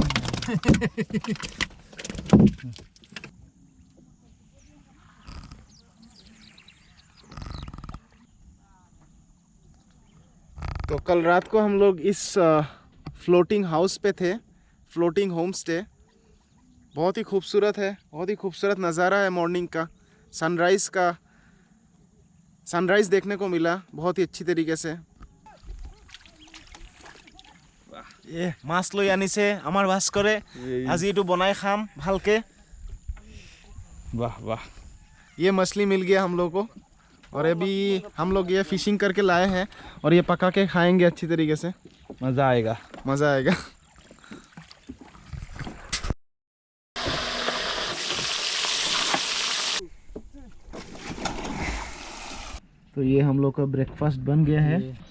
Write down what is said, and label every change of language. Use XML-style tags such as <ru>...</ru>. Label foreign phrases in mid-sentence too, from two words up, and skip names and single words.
<hi>तो कल रात को हम लोग इस</hi> <en>floating house</en> <hi>पे थे,</hi> <en>floating home stay.</en> <hi>बहुत ही खूबसूरत है, बहुत ही खूबसूरत नज़ारा है मॉर्निंग का, सनराइज़ देखने को मिला बहुत ही अच्छी तरीके से।</hi> <as>ये माছ লৈ আনিছে আমাৰ ভাস্কৰে, আজি এইটো বনাই খাম ভালকে।</as> <hi>वाह वाह, ये मछली मिल गया हम लोग को और अभी हम लोग ये फिशिंग करके लाए हैं और ये पका के खाएंगे अच्छी तरीके से, मज़ा आएगा। मज़ा आएगा। तो ये हम लोग का ब्रेकफास्ट बन गया है।</hi>